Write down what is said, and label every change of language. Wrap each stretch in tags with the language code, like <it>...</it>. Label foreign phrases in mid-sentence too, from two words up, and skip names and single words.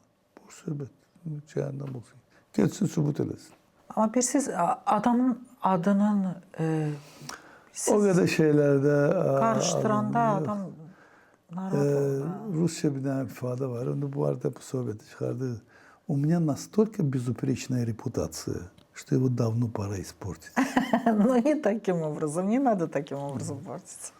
<az>Boş söhbət, cəhənnəm olsun. Geçsin, sübut eləsin. Amma bir siz adamın adının o qədər şeylərdə qarışdıranda adam narahat olur. Rusça bir dənə ifadə var. Onu bu arada bu söhbəti çıxardı.</az> <ru>У меня настолько безупречная репутация, что его давно пора испортить. Ну, не таким образом. Не надо таким образом портить.</ru>